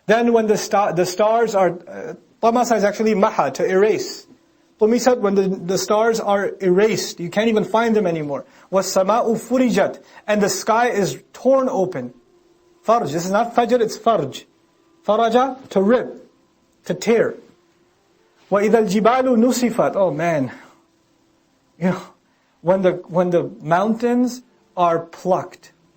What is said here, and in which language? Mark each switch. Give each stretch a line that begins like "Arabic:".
English: Then when the stars are, tamasa is actually maha, to erase. Tumisat, when the stars are erased, you can't even find them anymore.
Arabic: وَالسَّمَاءُ فُرِجَتْ,
English: and the sky is torn open. Farj, this is not fajr, it's farj. Faraja, to rip, to tear.
Arabic: وَإِذَا الْجِبَالُ نُسِفَتْ,
English: oh man. You know, when the mountains are plucked.